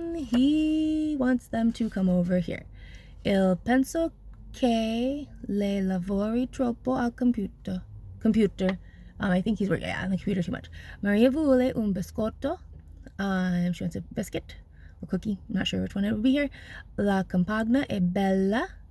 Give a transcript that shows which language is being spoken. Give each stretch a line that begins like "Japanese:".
English: He wants them to come over here.
Italian: Il penso che le lavori troppo al computer.
English: I think he's working on the computer too much.
Italian: Maria vuole un biscotto.
English: She wants a biscuit or cookie. I'm not sure which one it would be here.
Italian: La campagna è bella.